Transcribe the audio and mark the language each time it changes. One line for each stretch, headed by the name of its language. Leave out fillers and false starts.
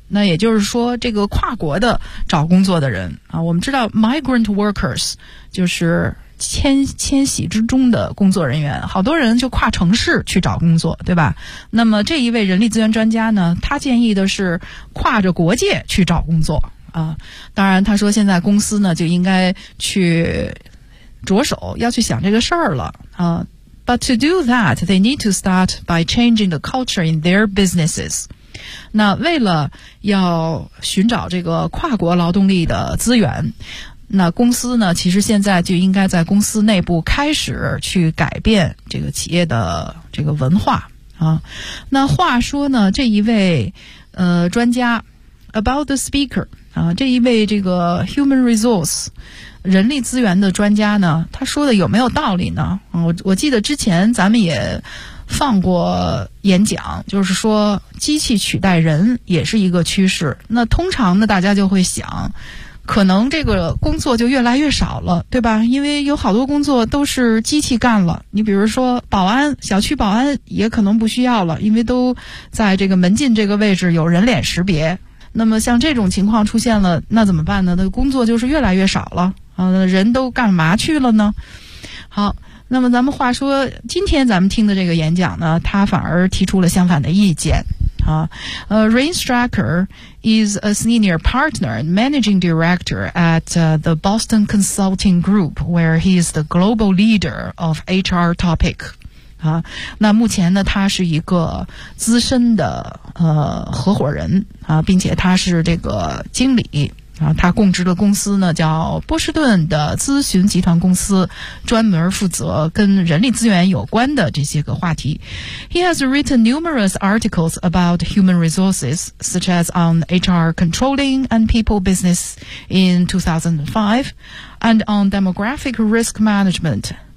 Chinese: 那也就是说这个跨国的找工作的人啊，我们知道 migrant workers 就是迁徙之中的工作人员，好多人就跨城市去找工作，对吧？那么这一位人力资源专家呢，他建议的是跨着国界去找工作啊。当然他说现在公司呢就应该去着手要去想这个事儿了啊。
English: But to do that, they need to start by changing the culture in their businesses.
Chinese: 那为了要寻找这个跨国劳动力的资源，那公司呢，其实现在就应该在公司内部开始去改变这个企业的这个文化啊。那话说呢，这一位专家
English: about the speaker
Chinese: 啊，这一位这个 human resource 人力资源的专家呢，他说的有没有道理呢？我记得之前咱们也放过演讲，就是说机器取代人也是一个趋势。那通常呢，大家就会想可能这个工作就越来越少了，对吧？因为有好多工作都是机器干了，你比如说保安，小区保安也可能不需要了，因为都在这个门禁这个位置有人脸识别。那么像这种情况出现了，那怎么办呢？那工作就是越来越少了啊，人都干嘛去了呢？好，那么咱们话说，今天咱们听的这个演讲呢，他反而提出了相反的意见。
English: Rain Stracker is a senior partner and managing director at the Boston Consulting Group, where he is the global leader of HR topic.
Chinese: 那目前呢，他是一个资深的合伙人并且他是这个经理他供职的公司呢叫波士顿的咨询集团公司，专门负责跟人力资源有关的这些个话题。
English: He has written numerous articles about human resources, such as on HR controlling and people business in 2005, and on demographic risk management.